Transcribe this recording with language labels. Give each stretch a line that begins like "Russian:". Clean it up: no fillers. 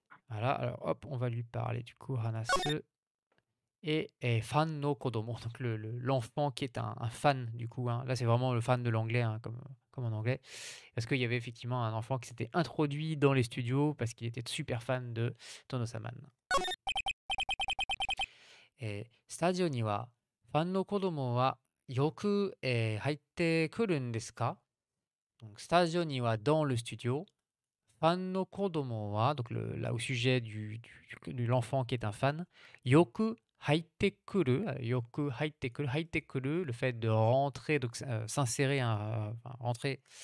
French: Voilà, alors hop, on va lui parler du coup, hanasu. Et
Japanese: fan no kodomo,
French: donc l'enfant qui est un fan du coup, hein. Là, c'est vraiment le fan de l'anglais, hein, comme en anglais. Parce qu'il y avait effectivement un enfant qui s'était introduit dans les studios parce qu'il était super fan de Tono-saman.
Japanese: Et スタジオにはファンの子供はよく、入ってくるんですか?
French: Donc,
Japanese: スタジオには
French: dans le studio,
Japanese: ファンの子供は
French: donc là au sujet de l'enfant qui est un fan,
Japanese: よく入ってくる, よく入ってくる, 入ってくる,
French: le fait de rentrer, donc s'insérer, enfin, rentrer,